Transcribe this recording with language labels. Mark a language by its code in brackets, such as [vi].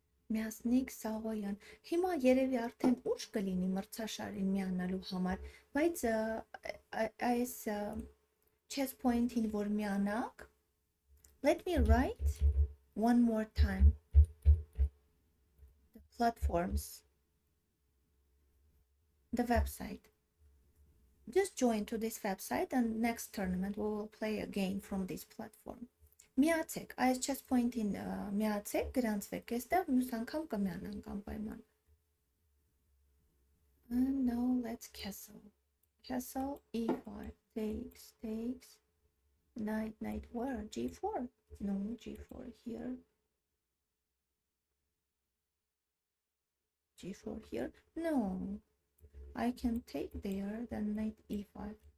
[hy] Միասնիկ Սավոյան։ Հիմա երևի արդեն ուշ կլինի մրցաշարին միանալու համար, բայց այս chess point-ին որ միանաք, [en] let me write one more time the platforms, the website. Just join to this website and next tournament we will play again from this platform. [hy] Միացեք, այս chess point-ին միացեք, գրանցվեք, այստեղ մյուս անգամ կմիանանք անպայման։ [en] And now let's castle. Castle e5 takes knight where? g4? No, g4 here. g4 here? No, I can take there, then knight e5.